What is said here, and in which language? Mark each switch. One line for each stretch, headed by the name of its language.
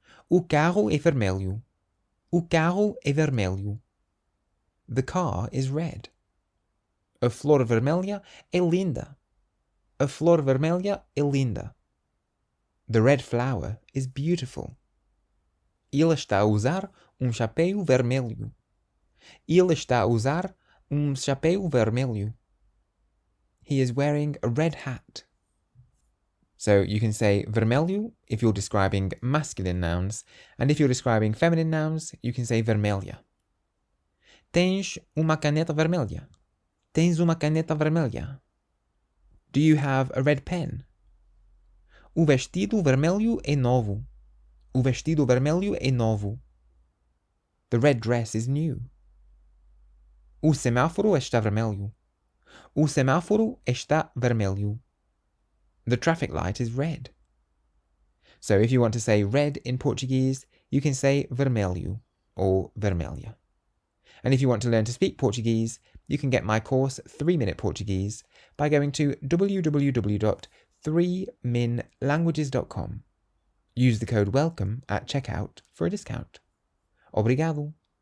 Portuguese: O carro é vermelho. O carro é vermelho.
English: The car is red.
Portuguese: A flor vermelha é linda. A flor vermelha é linda.
English: The red flower is beautiful.
Portuguese: Ele está a usar chapéu vermelho. Ele está a usar chapéu vermelho.
English: He is wearing a red hat. So you can say vermelho if you're describing masculine nouns, and if you're describing feminine nouns, you can say vermelha.
Portuguese: Tens uma caneta vermelha. Tens uma caneta vermelha.
English: Do you have a red pen?
Portuguese: O vestido vermelho é novo. O vestido vermelho é novo.
English: The red dress is new.
Portuguese: O semáforo está vermelho. O semáforo está vermelho.
English: The traffic light is red. So if you want to say red in Portuguese, you can say vermelho or vermelha. And if you want to learn to speak Portuguese, you can get my course 3-Minute Portuguese by going to www.3minlanguages.com. Use the code WELCOME at checkout for a discount.
Portuguese: Obrigado.